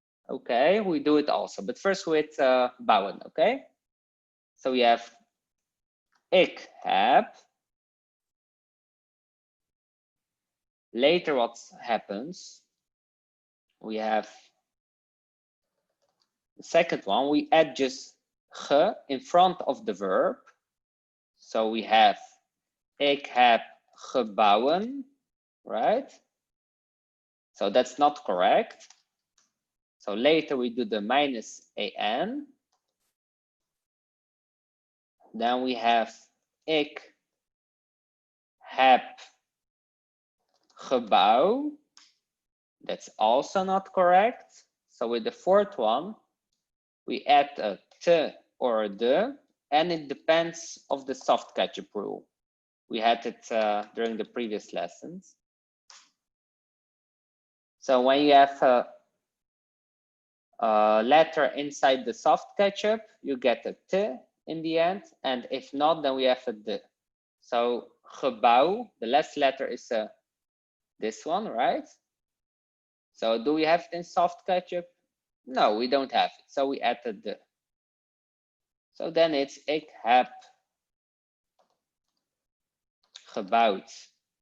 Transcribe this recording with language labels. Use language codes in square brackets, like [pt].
[en] Okay, we do it also, but first with bouwen. Okay, so we have [nl] ik heb. [en] Later, what happens? We have the second one, we add just ge in front of the verb. So we have [nl] ik heb gebouwen, [en] right? So that's not correct. So later we do the minus an. Then we have [nl] ik heb gebouw. [en] That's also not correct. So with the fourth one, we add a t or a de, and it depends of the soft ketchup rule. We had it during the previous lessons. So when you have a letter inside the soft ketchup, you get a t in the end, and if not, then we have a de. So gebouw, the last letter is this one, right? So do we have it in soft ketchup? No, we don't have it. So we add a de. So then it's [nl] ik heb gebouwd.